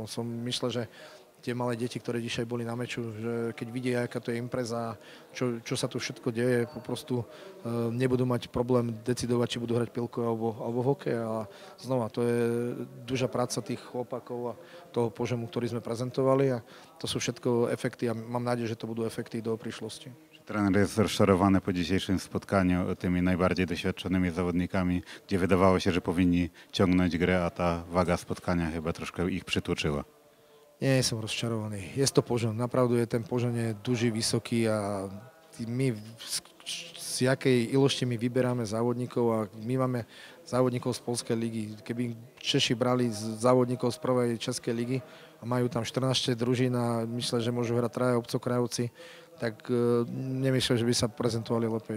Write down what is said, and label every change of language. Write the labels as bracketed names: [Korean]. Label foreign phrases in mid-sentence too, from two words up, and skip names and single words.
[Slovak] Som myslel, že tie malé deti, ktoré Dišaj boli na meču, že keď vidia, aká to je impreza, čo sa tu všetko deje, poprostu nebudú mať problém decidovať, či budú hrať pilku alebo hokej. A znova, to je dužá práca tých chlopakov a toho požemu, ktorý sme prezentovali a to sú všetko efekty a mám nádej, že to budú efekty do príšlosti. [Polish] Trener jest rozczarowany po dzisiejszym spotkaniu tymi najbardziej doświadczonymi zawodnikami, gdzie wydawało się, że powinni ciągnąć grę, a ta waga spotkania chyba troszkę ich przytłoczyła. [Slovak] Nie som rozčarovaný. Je to požon. Napravdu je ten požon je duží, vysoký a my z jakej ilosti my vyberáme závodníkov a my máme závodníkov z Poľskej ligy. Keby Češi brali závodníkov z prvej Českej ligy a majú tam 14 družín a myslia, že môžu hrať traja obcokrajovci, tak nemyslím, že by sa prezentovali lepšie.